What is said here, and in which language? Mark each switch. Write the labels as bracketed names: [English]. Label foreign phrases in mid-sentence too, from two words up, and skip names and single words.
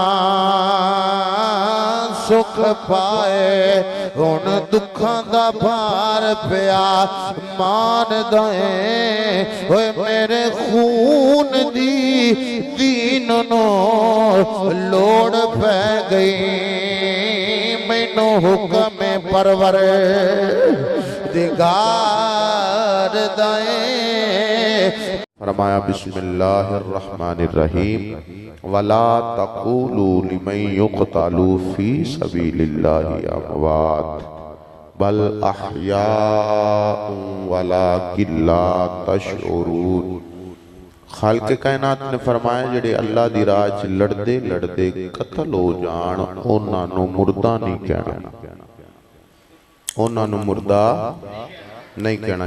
[Punjabi] سکھ پائے ہن دکھاں دا بھار پیا مان دے میرے خون دی دین نوں لوڑ پے گئی مینوں حکم پرور دگار دے فرمایا [Arabic] بسم الله الرحمن الرحيم ولا تقولوا لمن يقتل في سبيل الله أموات بل أحياء ولكن لا تشعرون. [Punjabi] خالق کائنات نے فرمایا جہڑے اللہ دی راہ چ لڑدے لڑدے قتل ہو جان انہاں نوں مردہ نہیں کہنا انہاں نوں مردہ نہیں کہنا.